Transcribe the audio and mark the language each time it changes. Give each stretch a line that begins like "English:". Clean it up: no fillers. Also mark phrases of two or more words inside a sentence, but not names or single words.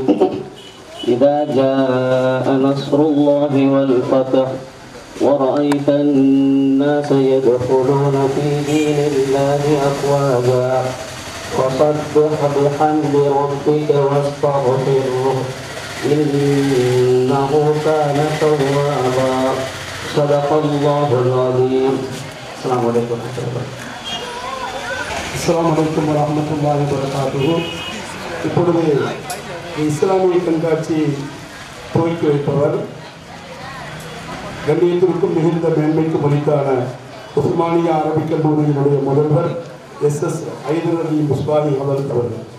Arabic: إذا جاء نصر الله والفتح ورأيت الناس يدخلون في دين الله أفواجا فسبح بحمد ربك واستغفره إنه كان توابا. صدق الله العظيم. السلام عليكم ورحمة الله وبركاته. السلام عليكم ورحمة الله وبركاته.
Tamil: இப்பொழுது இஸ்லாமிய கண்காட்சி துவக்கி வைப்பவர் கண்ணியத்திற்கும் மிகுந்த மேன்மைக்கு மொழிக்கான உஸ்மானியா அரபிக் கல்லூரியினுடைய முதல்வர் எஸ் ஐதர் அலி முஸ்பாஹி அவர்கள்.